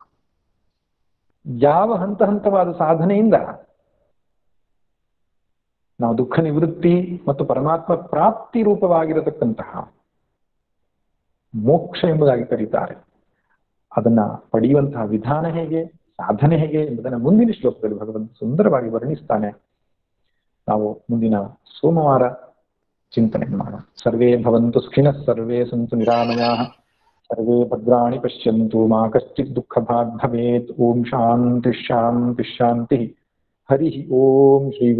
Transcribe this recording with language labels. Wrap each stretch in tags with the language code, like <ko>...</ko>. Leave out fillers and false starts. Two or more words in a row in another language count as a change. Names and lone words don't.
<kn>ಯಾವ ಹಂತ ಹಂತವಾದ ಸಾಧನೆಯಿಂದ ನಾವು ದುಃಖ ನಿವೃತ್ತಿ ಮತ್ತು ಪರಮಾತ್ಮ ಪ್ರಾಪ್ತಿ ರೂಪವಾಗಿರತಕ್ಕಂತಹ ಮೋಕ್ಷ ಎಂಬುದಾಗಿ ಕರೀತಾರೆ, ಅದನ್ನ ಪಡೆಯುವಂತಹ ವಿಧಾನ ಹೇಗೆ, ಸಾಧನೆ ಹೇಗೆ ಎಂಬುದನ್ನು ಮುಂದಿನ ಶ್ಲೋಕದಲ್ಲಿ ಭಗವಂತ ಸುಂದರವಾಗಿ ವರ್ಣಿಸ್ತಾನೆ. ನಾವು ಮುಂದಿನ ಸೋಮವಾರ ಚಿಂತನೆ ಮಾಡೋಣ.</kn> <sa>ಸರ್ವೇ ಭವಂತು ಸುಖಿನಃ, ಸರ್ವೇ ಸಂತು ನಿರಾಮಯಾಃ, ಸರ್ವೇ ಭದ್ರಾಣಿ ಪಶ್ಯಂತು, ಮಾ ಕಶ್ಚಿತ್ ದುಃಖಭಾಗ್ ಭವೇತ್. ಓಂ ಶಾಂತಿ ಶಾಂತಿ ಶಾಂತಿ. ಹರಿ ಓಂ ಶ್ರೀ</sa>